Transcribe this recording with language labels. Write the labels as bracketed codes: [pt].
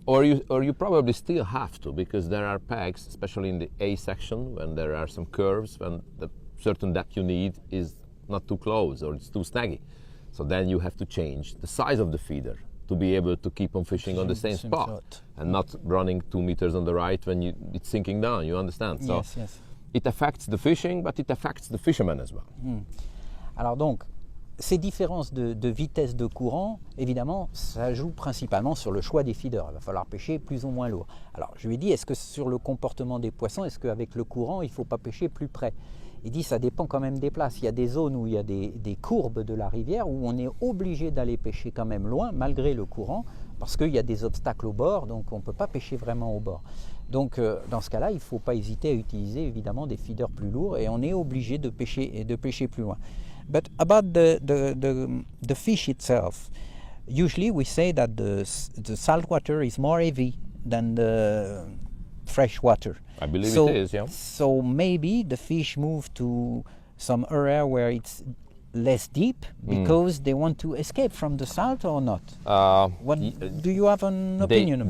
[en] Or you probably still have to, because there are pegs, especially in the A section, when there are some curves, when the certain depth you need is not too close or it's too snaggy. So then you have to change the size of the feeder to be able to keep on fishing on the same spot and not running 2 meters on the right when it's sinking down, you understand? So yes. It affects the fishing, but it affects the fishermen as well. [fr] Alors donc, ces différences de vitesse de courant, évidemment, ça joue principalement sur le choix des feeders. Il va falloir pêcher plus ou moins lourd. Alors, je lui ai dit, est-ce que sur le comportement des poissons, est-ce qu'avec le courant, il ne faut pas pêcher plus près? Il dit, ça dépend quand même des places. Il y a des zones où il y a des courbes de la rivière où on est obligé d'aller pêcher quand même loin, malgré le courant, parce qu'il y a des obstacles au bord, donc on ne peut pas pêcher vraiment au bord. Donc, dans ce cas-là, il ne faut pas hésiter à utiliser évidemment des feeders plus lourds et on est obligé de pêcher plus loin. [en] But about the fish itself, usually we say that the salt water is more heavy than the fresh water. I believe it is, yeah. So maybe the fish move to some area where it's less deep because they want to escape from the salt, or not? Do you have an opinion about